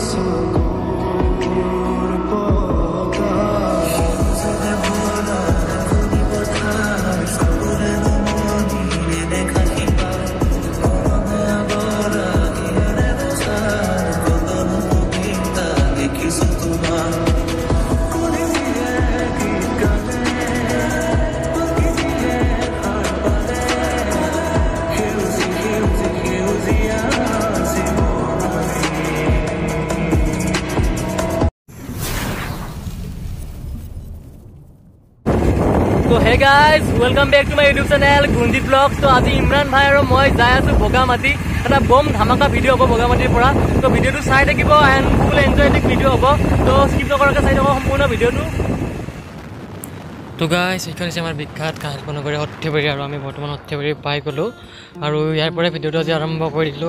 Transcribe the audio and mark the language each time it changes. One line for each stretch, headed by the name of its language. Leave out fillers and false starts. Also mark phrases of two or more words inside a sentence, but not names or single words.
Assamese: চকুৰ পতা সজে ভৰা ধুনি পথাৰ চকুৰে নমনি দেখা কিবা মনে আগৰা হিৰে বছাৰ কদম কবিতা দেখিছো তোমাৰ কোনে দিয়ে গীত গালে পকি দিয়ে সাৰ পালে সেউজী সেউজী সেউজীয়া
English: to hey guys welcome back to my YouTube channel Gunjit Vlogs.
Hindi: तो आज इमरान भाई और मैं
Assamese: যাওঁ আছোঁ বগামাটি এটা বম ধামাকা ভিডিও হ'ব বগামাটিৰ পৰা। তো ভিডিওটো চাই থাকিব
English: and full enjoytic
Assamese: ভিডিও হ'ব। তো স্কিপ নকৰাকৈ চাই থাকক সম্পূৰ্ণ ভিডিওটো। তো গাইস এইখন হৈছে আমাৰ বিখ্যাত কাহিলপনগৰী সৰ্থেবাৰী আৰু আমি বৰ্তমান সৰ্থেবাৰী পাই গ'লো আৰু ইয়াৰ পৰা ভিডিওটো আজি আৰম্ভ কৰি দিলোঁ।